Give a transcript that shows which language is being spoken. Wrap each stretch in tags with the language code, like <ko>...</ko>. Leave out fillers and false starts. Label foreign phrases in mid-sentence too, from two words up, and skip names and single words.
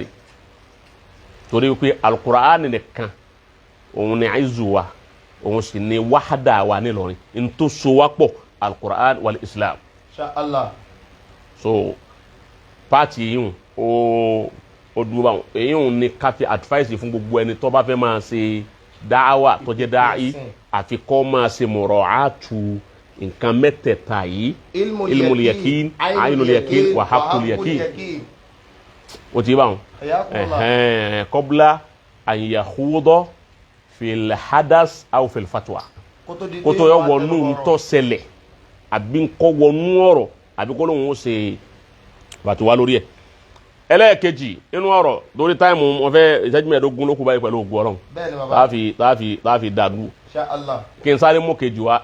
<yo>torí pé Al-Qur'an nìkan òun ni àìzù wa òun sì ni wàhádà wa nílọrin n tó so wá pọ̀</yo> <ar>القرآن والإسلام. إن شاء الله.</ar> <yo>so paati yìí ó dúró báwọn èyí ni káfí advice fún gbogbo ẹni tó bá fẹ́ máa ṣe dáwà tó jẹ́ dáì àfi kó máa ṣe mura'atu nǹkan mẹ́tẹ̀ẹ̀ta yìí</yo> <ar>علم اليقين عين اليقين وحق اليقين</ar> <yo>ó ti báwọn</yo> <ar>قبل أن يخوض في الحدث أو في الفتوى</ar> <yo>kó tó yọ wọnú tó ṣẹlẹ̀ àbí kó wọnú ọ̀rọ̀ àbí kó lóun ó ṣe fatwa lórí ẹ̀. ẹlẹ́ẹ̀kejì inú ọ̀rọ̀ lórí táìmù wọn fẹ́ ìṣẹ́jú mẹ́ẹ̀ẹ́dógún ló kù báyìí pẹ̀lú ògùn ọlọ́run láàfi dàdú kí n sáré mú kejì wá.</yo>